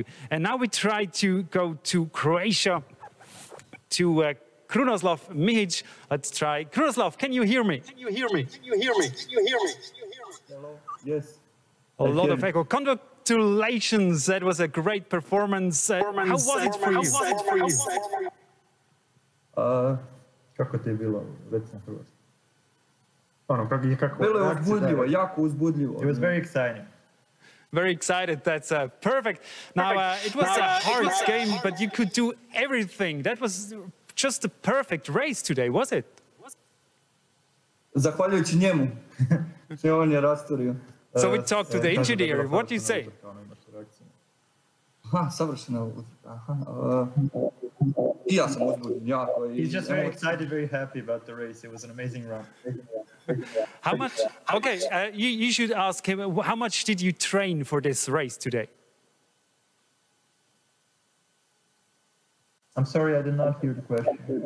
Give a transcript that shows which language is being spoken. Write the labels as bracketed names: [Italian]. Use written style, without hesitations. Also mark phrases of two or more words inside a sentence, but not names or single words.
[English] And now we try to go to Croatia, to Krunoslav Mihic. Let's try. Krunoslav, can you hear me? Can you hear me? Can you hear me? Can you hear me? Hello? Yes. A lot of echo. Congratulations. That was a great performance. How was it for you? [Croatian] Kako ti je bilo? Reci na hrvatski. Ono, kako bilo je uzbudljivo, jako uzbudljivo. [English] It was very exciting. Very excited. That's perfect. Now, it was a hard game, but you could do everything. That was just a perfect race today, was it? [Croatian] Zahvaljujući njemu. Sve on je rasturio. [English] So we talked to the engineer. What do you say? [Croatian] Aha, savršena utrka. I ja sam uzbuđen jako. [English] He's just very excited, very happy about the race. It was an amazing run. How much? Okay, you should ask him. How much did you train for this race today? I'm sorry, I did not hear the question.